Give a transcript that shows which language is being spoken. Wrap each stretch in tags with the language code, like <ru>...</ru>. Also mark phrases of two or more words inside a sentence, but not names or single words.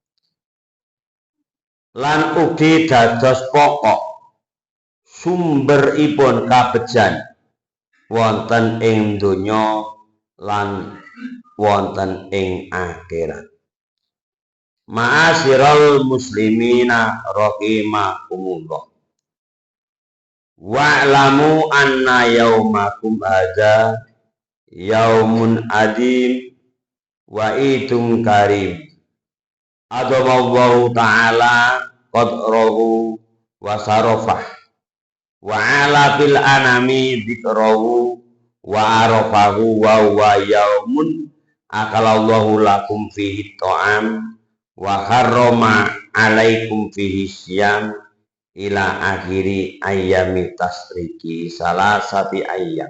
<jv>Lan ugi dados pokok sumberipun kabejan wonten ing donya lan wonten ing akhirat.</jv> <ar>مَعَاشِرَ الْمُسْلِمِينَ رَحِمَكُمُ اللَّهُ. وَاعْلَمُوا أَنَّ يَوْمَكُمْ هَذَا يَوْمٌ عَظِيمٌ وَعِيدٌ كَرِيمٌ. عَظَّمَ اللَّهُ تَعَالَى قَدْرَهُ وَشَرَّفَهُ وَعَلَا فِي الْأَنَامِ ذِكْرُهُ وَعَرَّفَهُ وَهُوَ يَوْمٌ أَحَلَّ اللَّهُ لَكُمْ فِيهِ الطَّعَامَ وَحَرَّمَ عَلَيْكُمْ فِيهِ الصِّيَامَ إِلَى آخِرِ أَيَّامِ التَّشْرِيقِ ثَلَاثَةِ أَيَّامٍ.</ar>